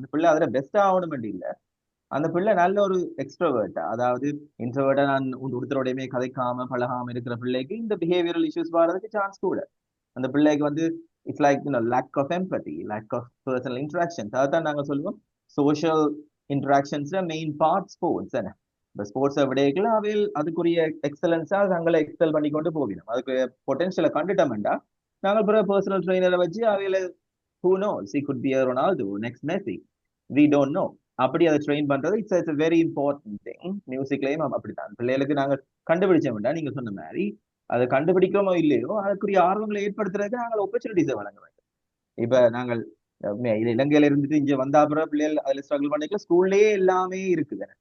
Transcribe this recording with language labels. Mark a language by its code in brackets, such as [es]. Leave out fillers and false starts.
[ta] அந்த பிள்ளை அதில் பெஸ்ட் ஆகணும் இல்லை, அந்த பிள்ளை நல்ல ஒரு எக்ஸ்ட்ரோவர்ட்டா, அதாவது இன்ட்ரோவர்ட்டா நான் ஒருத்தரோடையுமே கதைக்காம பழகாம இருக்கிற பிள்ளைக்கு இந்த பிஹேவியரல் இஷ்யூஸ் வர்றதுக்கு சான்ஸ் கூட. அந்த பிள்ளைக்கு வந்து [en] It's like lack of empathy, lack of personal interactions. [ta] அதான் நாங்கள் சொல்லுவோம் சோஷியல் இன்ட்ராக்ஷன்ஸ்ல மெயின் பார்ட் ஸ்போர்ட்ஸ். என்ன இந்த ஸ்போர்ட்ஸை விடையெல்லாம் அவையில் அதுக்குரிய எக்ஸலன்ஸா தங்களை எக்ஸல் பண்ணி கொண்டு போகணும். அதுக்கு பொட்டன்ஷியலை கண்டுட்டோம்டா நாங்கள் பிறகு பர்சனல் ட்ரெயினரை வச்சு அவையில [en] who knows, he could be a Ronaldo, next Messi, we don't know. [ta] அப்படி அதை ட்ரெயின் பண்றது [en] It's very important thing. [ta] மியூசிக்லயும் அப்படித்தான். பிள்ளைகளுக்கு நாங்கள் கண்டுபிடிச்சோம்டா நீங்க சொன்ன மாதிரி அதை கண்டுபிடிக்கமோ இல்லையோ அதுக்குரிய ஆர்வங்களை ஏற்படுத்துறதுக்கு நாங்கள் ஆப்பர்ச்சுனிட்டிஸை வழங்க வேண்டும். இப்ப நாங்கள் இலங்கையில இருந்துட்டு இங்க வந்தா அப்புறம் பிள்ளைகள் அதுல ஸ்ட்ரகிள் பண்ணிக்கல, ஸ்கூல்லயே எல்லாமே இருக்குது.